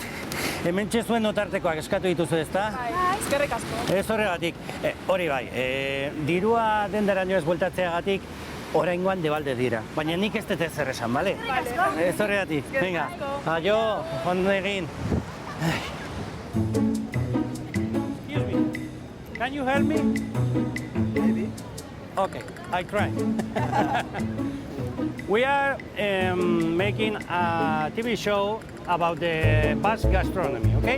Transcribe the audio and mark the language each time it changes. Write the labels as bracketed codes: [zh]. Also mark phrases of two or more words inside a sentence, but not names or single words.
[eu] Hementxe zuen otartekoak eskatu dituzu ezta? Eskerrik asko. Ez horregatik, hori bai, dirua dendaraino ez bueltatzeagatik, oraingoan debalde dira, baina nik ez dut ezer esan, bale? Ez horregatik, venga, aio, ondo egin. [en] Can you help me? Maybe. Okay, I try. We are making a TV show about the Basque gastronomy, okay?